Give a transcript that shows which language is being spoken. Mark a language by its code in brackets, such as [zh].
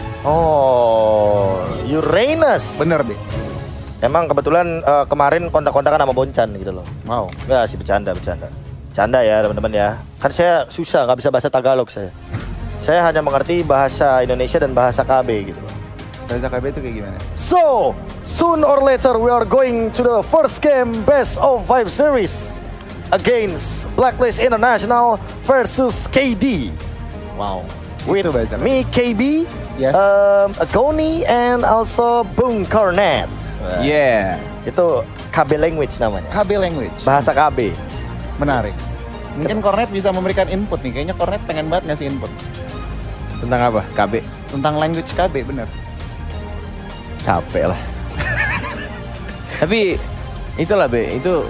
[id] Oh, Uranus. Bener, Be. Emang kebetulan kemarin kontak-kontakan sama Boncan gitu loh. Wow. Enggak sih, bercanda. Bercanda ya teman-teman ya. Kan saya susah, nggak bisa bahasa Tagalog saya. Saya hanya mengerti bahasa Indonesia dan bahasa KB gitu loh. Bahasa KB itu kayak gimana? [en] So, soon or later we are going to the first game best of 5 series against Blacklist International versus KD. Wow. With [id] Itu bahasa [en] me, KB, Yes. Agoni, and also Boom Cornet. Yeah. [id] Itu KB language namanya. KB language. Bahasa KB. Menarik. Mungkin Cornet bisa memberikan input nih. Kayaknya Cornet pengen banget ngasih input. Tentang apa? KB. Tentang language KB, bener. Capek lah. Tapi itulah Be, itu